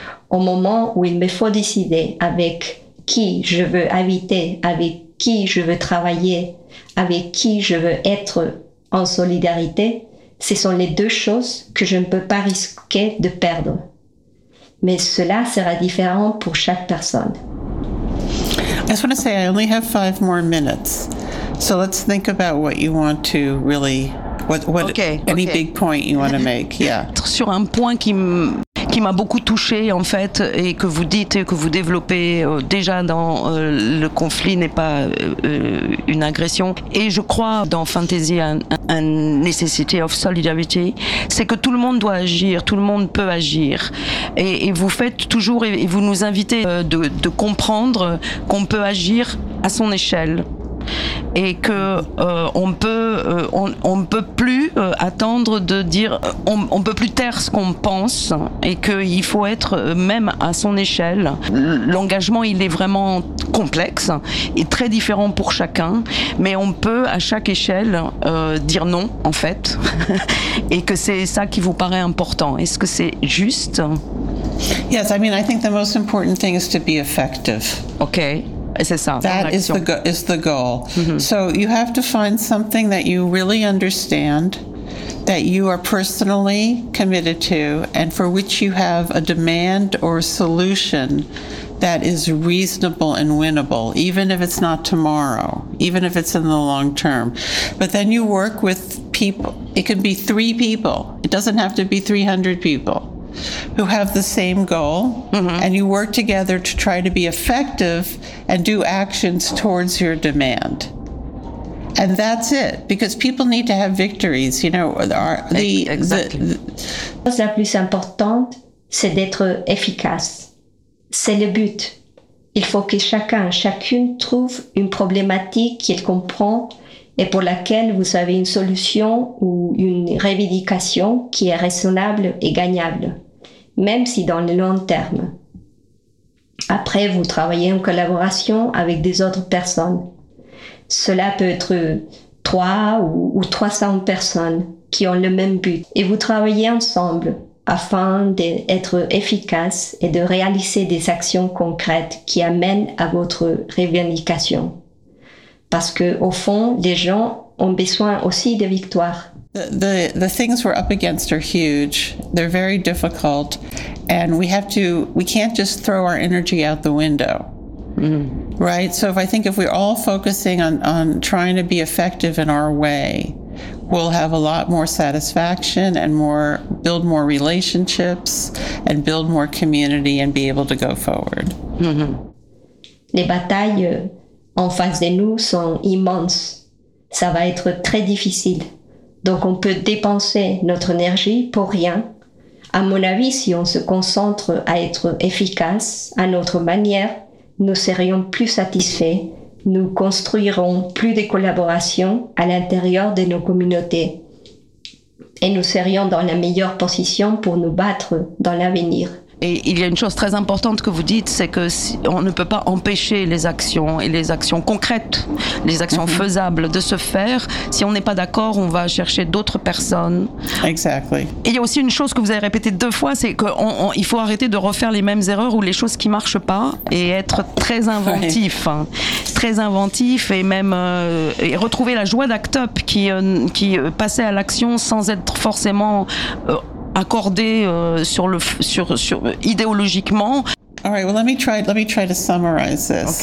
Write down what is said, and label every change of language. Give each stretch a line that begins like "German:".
French: Au moment où il me faut décider avec qui je veux habiter, avec qui je veux travailler, avec qui je veux être en solidarité, ce sont les deux choses que je ne peux pas risquer de perdre. Mais cela sera différent pour chaque personne.
English: I just want to say I only have 5 more minutes. So let's think about what you want to really any big point you want to make. Yeah.
French: Sur un point qui m'a beaucoup touché en fait et que vous dites et que vous développez déjà dans le conflit n'est pas une agression et je crois dans Fantasy un
English: necessity of solidarity,
French: c'est que tout le monde doit agir, tout le monde peut agir et vous faites toujours et vous nous invitez de comprendre qu'on peut agir à son échelle et que on peut plus attendre de dire on peut plus taire ce qu'on pense et que il faut être même à son échelle. L'engagement, il est vraiment complexe et très différent pour chacun, mais on peut à chaque échelle dire non en fait et que c'est ça qui vous paraît important. Est-ce que c'est juste?
English: Yes, I mean I think the most important thing is to be effective. Okay. That is the goal. Mm-hmm. So you have to find something that you really understand, that you are personally committed to, and for which you have a demand or a solution that is reasonable and winnable, even if it's not tomorrow, even if it's in the long term. But then you work with people. It can be 3 people. It doesn't have to be 300 people. who have the same goal, mm-hmm. and you work together to try to be effective and do actions towards your demand. And that's it, because people need to have victories, you know. Exactly.
French: The chose la plus importante, c'est d'être efficace. C'est le but. Il faut que chacun, chacune trouve une problématique qu'il comprend et pour laquelle vous avez une solution ou une revendication qui est raisonnable et gagnable, même si dans le long terme. Après, vous travaillez en collaboration avec des autres personnes. Cela peut être 300 personnes qui ont le même but. Et vous travaillez ensemble afin d'être efficace et de réaliser des actions concrètes qui amènent à votre revendication. Parce que, au fond, les gens ont besoin aussi de victoires.
English: The things we're up against are huge. They're very difficult. And we can't just throw our energy out the window. Mm-hmm. Right? So if we're all focusing on trying to be effective in our way, we'll have a lot more satisfaction and build more relationships and build more community and be able to go forward. Mm-hmm.
French: Les batailles en face de nous sont immenses. Ça va être très difficile. Donc on peut dépenser notre énergie pour rien. À mon avis, si on se concentre à être efficace à notre manière, nous serions plus satisfaits, nous construirons plus de collaboration à l'intérieur de nos communautés et nous serions dans la meilleure position pour nous battre dans l'avenir. Et il y a une chose très importante que vous dites, c'est que si on ne peut pas empêcher les actions et les actions concrètes, les actions mm-hmm. faisables de se faire. Si on n'est pas d'accord, on va chercher d'autres personnes.
English: Exactly.
French: Et il y a aussi une chose que vous avez répétée deux fois, c'est qu'il faut arrêter de refaire les mêmes erreurs ou les choses qui marchent pas et être très inventif. Oui. Très inventif et même et retrouver la joie d'Act Up qui passait à l'action sans être forcément accordé sur idéologiquement.
English: All right, well let me try to summarize this.